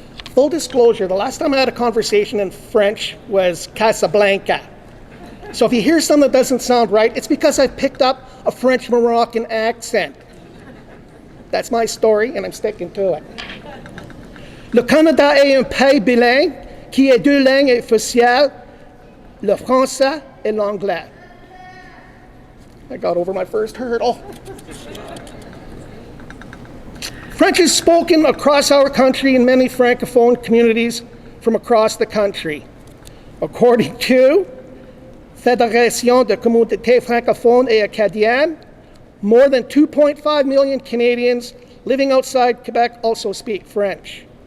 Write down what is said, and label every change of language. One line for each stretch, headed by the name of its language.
English: Full disclosure, the last time I had a conversation in French was Casablanca. So if you hear something that doesn't sound right, it's because I picked up a French Moroccan accent. That's my story, and I'm sticking to it.
French: Le Canada est un pays bilingue qui a deux langues officielles, le français et l'anglais.
English: I got over my first hurdle. French is spoken across our country in many Francophone communities from across the country. According to Fédération de Communautés Francophones et Acadiennes, more than 2.5 million Canadians living outside Quebec also speak French.